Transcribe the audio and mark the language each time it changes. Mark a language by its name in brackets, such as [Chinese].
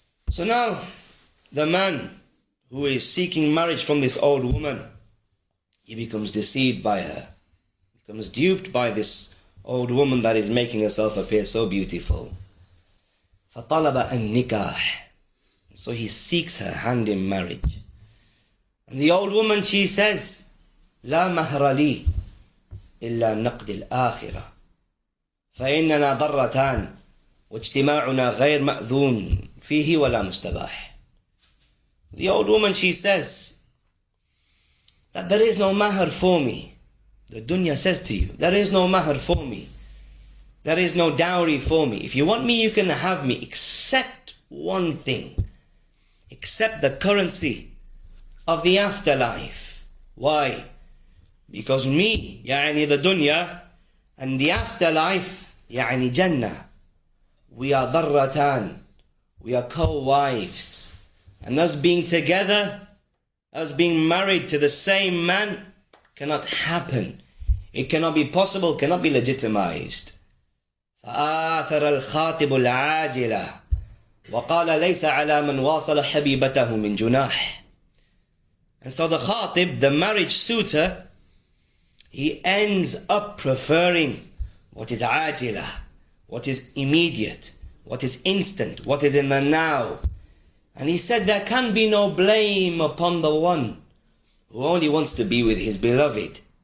[English] So now, the man who is seeking marriage from this old woman, he becomes deceived by her, becomes duped by this old woman that is making herself appear so beautiful. [Arabic] فَطَلَبَ النِّكَاحِ. [English] So he seeks her hand in marriage. And the old woman, she says, [Arabic] لَا مَهْرَ لِي إِلَّا نَقْدِ الْآخِرَةِ فَإِنَّنَا ضَرَّتَانِ وَاجْتِمَاعُنَا غَيْرْ مَأْذُونٍ فِيهِ وَلَا مُسْتَبَاحٍ. [English] The old woman, she says that there is no mahar for me. The dunya says to you, there is no mahar for me. There is no dowry for me. If you want me, you can have me, except one thing. Except the currency of the afterlife. Why? Because me, [Arabic] يعني [English] the dunya, and the afterlife, يعني Jannah, we are darratan, we are co-wives. And us being together, us being married to the same man, cannot happen. It cannot be possible, cannot be legitimized. [Arabic] فآثر الخاطب العاجلة وقال ليس على من واصل حبيبته من جناح. [English] And so the khatib, the marriage suitor, he ends up preferring what is ajila, what is immediate, what is instant, what is in the now. And he said there can be no blame upon the one who only wants to be with his beloved.